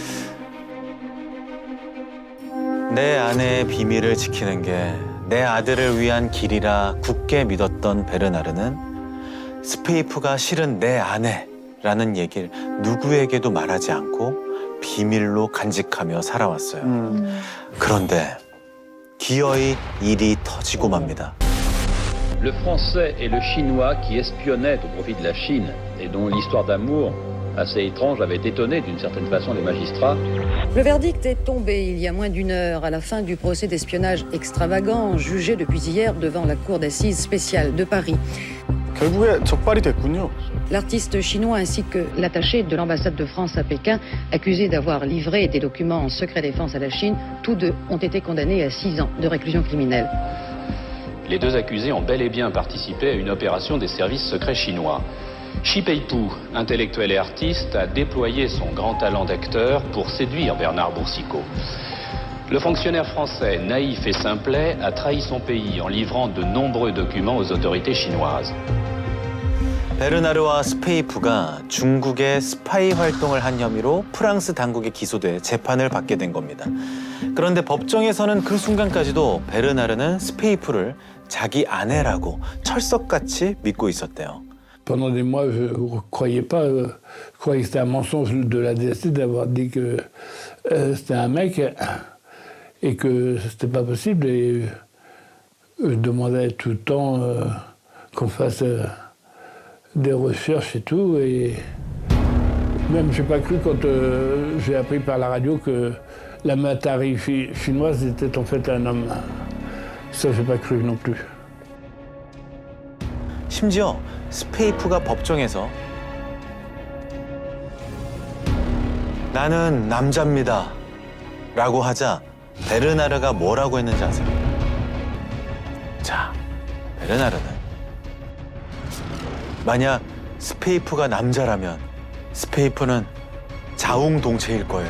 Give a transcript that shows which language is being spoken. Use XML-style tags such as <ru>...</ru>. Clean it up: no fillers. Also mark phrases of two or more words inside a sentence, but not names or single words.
<ko>내 아내의 비밀을 지키는 게 내 아들을 위한 길이라 굳게 믿었던 베르나르는 스페이프가 실은 내 아내라는 얘기를 누구에게도 말하지 않고 비밀로 간직하며 살아왔어요. 그런데 기어이 일이 터지고 맙니다.</ko> <fr>Le français et le chinois qui espionnaient au profit de la Chine et dont l'histoire d'amour assez étrange avait étonné d'une certaine façon les magistrats. Le verdict est tombé il y a moins d'une heure à la fin du procès d'espionnage extravagant jugé depuis hier devant la cour d'assises spéciale de Paris.</fr> <ko>결국에 적발이 됐군요.</ko> <fr>L'artiste chinois ainsi que l'attaché de l'ambassade de France à Pékin, accusés d'avoir livré des documents en secret défense à la Chine, tous deux ont été condamnés à 6 ans de réclusion criminelle. Les deux accusés ont bel et bien participé à une opération des services secrets chinois. Xi Peipu, intellectuel et artiste, a déployé son grand talent d'acteur pour séduire Bernard Boursicot. Le fonctionnaire français, naïf et simplet, a trahi son pays en livrant de nombreux documents aux autorités chinoises.</fr> <ko>베르나르와 스페이프가 중국의 스파이 활동을 한 혐의로 프랑스 당국에 기소돼 재판을 받게 된 겁니다. 그런데 법정에서는 그 순간까지도 베르나르는 스페이프를 자기 아내라고 철석같이 믿고 있었대요.</ko> <fr>Pendant des mois, je ne croyais pas, je croyais que c'était un mensonge de la DST d'avoir dit que c'était un mec et que c'était pas possible. Et je demandais tout le temps qu'on fasse des recherches et tout. Et même, j'ai pas cru quand j'ai appris par la radio que la Matari chinoise était en fait un homme. Ça, j'ai pas cru non plus.</fr> <ko>심지어 스페이프가 법정에서 나는 남자입니다 라고 하자 베르나르가 뭐라고 했는지 아세요? 자, 베르나르는 만약 스페이프가 남자라면 스페이프는 자웅동체일 거예요.</ko>